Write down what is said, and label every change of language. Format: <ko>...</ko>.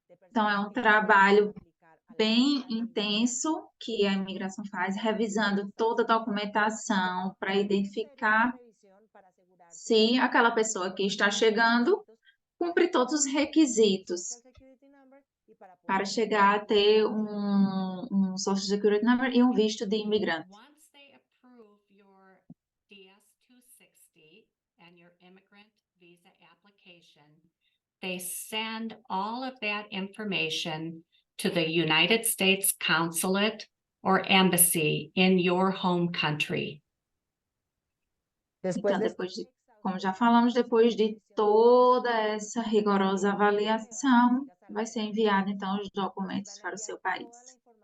<pt>Então, é um trabalho bem intenso que a imigração faz, revisando toda a documentação para identificar se aquela pessoa que está chegando cumpre todos os requisitos para chegar a ter um Social Security Number e um visto de imigrante.</pt> <en>Once they approve your DS-260 and your immigrant visa application, they send all of that information to the United States Consulate or Embassy in your home country.</en> <pt>Então, como já falamos, depois de toda essa rigorosa avaliação, vai ser enviado, então, os documentos para o seu país.</pt>